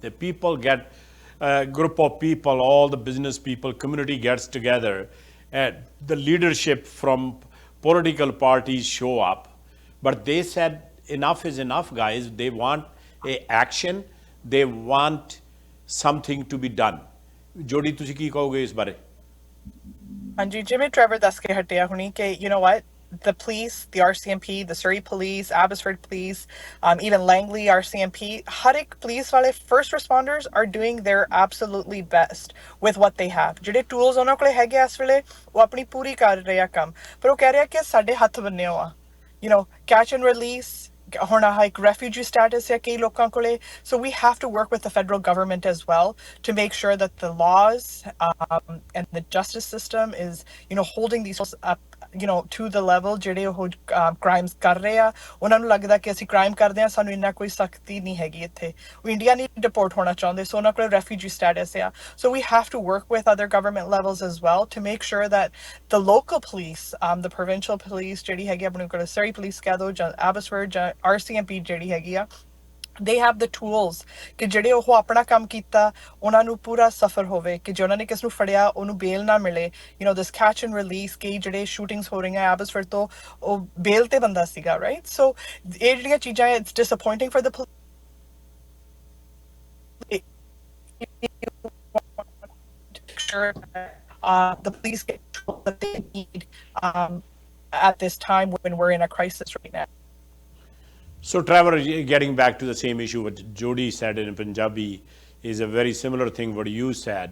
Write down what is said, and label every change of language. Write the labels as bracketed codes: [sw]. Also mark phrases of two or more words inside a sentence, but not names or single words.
[en] The people get a group of people, all the business people, community gets together, and the leadership from political parties show up. But they said enough is enough, guys. They want a action. They want something to be done. Jody, [pa] ਤੁਸੀਂ ਕੀ ਕਹੋਗੇ ਇਸ ਬਾਰੇ? ਹਾਂਜੀ ਜਿਵੇਂ ਟ੍ਰੈਵਰ ਦੱਸ ਕੇ ਹਟਿਆ ਹੁਣੀ ਕਿ [en] the police, the RCMP, the Surrey Police, Abbotsford Police, even Langley RCMP, [pa] ਹਰ ਇੱਕ ਪੁਲਿਸ ਵਾਲੇ [en] first responders are doing their absolutely best with what they have. [pa] ਜਿਹੜੇ tools ਉਹਨਾਂ ਕੋਲੇ ਹੈਗੇ ਇਸ ਵੇਲੇ ਉਹ ਆਪਣੀ ਪੂਰੀ ਕਰ ਰਹੇ ਆ ਕੰਮ ਪਰ ਉਹ ਕਹਿ ਰਿਹਾ ਕਿ ਸਾਡੇ ਹੱਥ ਬੰਨੇ ਆ [en] catch and release [pa] ਹੁਣ ਇੱਕ [en] refugee status [pa] ਹੈ ਕਈ ਲੋਕਾਂ ਕੋਲੇ [en] so we have to work with the federal government as well to make sure that the laws and the justice system is holding these up to the level [pa] ਜਿਹੜੇ ਉਹ crimes ਕਰ ਰਹੇ ਆ ਉਹਨਾਂ ਨੂੰ ਲੱਗਦਾ ਕਿ ਅਸੀਂ crime ਕਰਦੇ ਆ ਸਾਨੂੰ ਇੰਨਾ ਕੋਈ ਸਖਤੀ ਨਹੀਂ ਹੈਗੀ ਇੱਥੇ ਉਹ ਇੰਡੀਆ ਨਹੀਂ ਡਿਪੋਰਟ ਹੋਣਾ ਚਾਹੁੰਦੇ ਸੋ ਉਹਨਾਂ ਕੋਲ [en] refugee status ਆ so we have to work with other government levels as well to make sure that the local police the provincial police [pa] ਜਿਹੜੀ ਹੈਗੀ ਆਪਣੇ ਕੋਲ Surrey police ਕਹਿ ਦੋ ਜਾਂ Abbotsford ਜਾਂ RCMP ਜਿਹੜੀ ਹੈਗੀ ਆ [en] they have the tools [pa] ਕਿ ਜਿਹੜੇ ਉਹ ਆਪਣਾ ਕੰਮ ਕੀਤਾ ਉਹਨਾਂ ਨੂੰ ਪੂਰਾ ਸਫਰ ਹੋਵੇ ਕਿ ਜੇ ਉਹਨਾਂ ਨੇ ਕਿਸ ਨੂੰ ਫੜਿਆ ਉਹਨੂੰ ਬੇਲ ਨਾ ਮਿਲੇ [en] this catch and release [pa] ਕਈ ਜਿਹੜੇ shootings ਹੋ ਰਹੀਆਂ Abbotsford ਤੋਂ ਉਹ ਬੇਲ ਤੇ ਬੰਦਾ ਸੀਗਾ [en] right so [pa] ਇਹ ਜਿਹੜੀਆਂ ਚੀਜ਼ਾਂ [en] it's disappointing for the police sure the police get the tools that they need at this time when we're in a crisis right now. So Trevor, getting back to the same issue what Jody said in Punjabi is a very similar thing what you said.